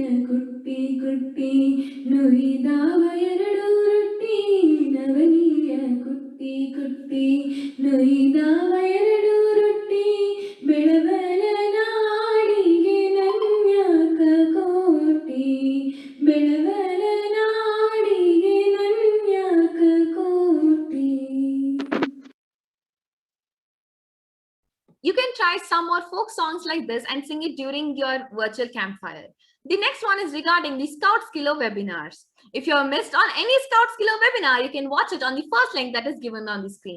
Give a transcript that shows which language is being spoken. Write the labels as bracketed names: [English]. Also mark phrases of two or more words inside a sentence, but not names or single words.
[Kannada] ಕುಟ್ಟಿ ಕುಟ್ಟಿ ನುಯ್ದಾವ ಎರಡು ರೊಟ್ಟಿ ನವನಿಯ ಕುಟ್ಟಿ ಕುಟ್ಟಿ ನುಯ್ದಾವ ಎರಡು ರೊಟ್ಟಿ ಬೆಳಬಲ ನಾಡಿಗೆ ನನ್ಯಾಕ ಕೋಟಿ ಬೆಳಬಲ ನಾಡಿಗೆ ನನ್ಯಾಕ ಕೋಟಿ. [English] You can try some more folk songs like this and sing it during your virtual campfire. The next one is regarding the Scout Skillo webinars. If you have missed on any Scout Skillo webinar, you can watch it on the first link that is given on the screen.